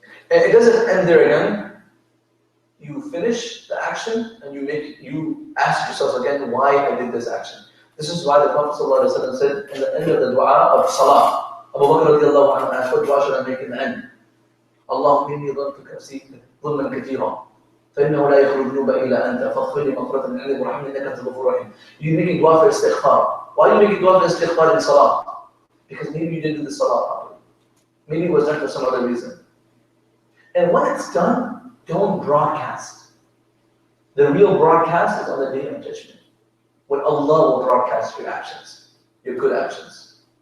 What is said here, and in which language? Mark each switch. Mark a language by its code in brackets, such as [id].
[en] And it doesn't end there again. You finish the action and you ask yourself again why I did this action. This is why the Prophet ﷺ said in the end of the dua of Salah, Abu Bakr radiallahu anhu asked, what dua should I make in the end? [ar] Allahumma inni dhantuka nafsi dhulman kathira. فإنه لا يغفر الذنوب إلا أنت فاغفر لي مغفرة من عندك وارحمني إنك أنت الغفور الرحيم. [en] You make a dua for istighfar. Why do you make a dua for istighfar in Salah? Because maybe you didn't do the Salah properly. Maybe it was done for some other reason. And when it's done, don't broadcast. The real broadcast is on the day of judgment, when Allah will broadcast your actions, your good actions.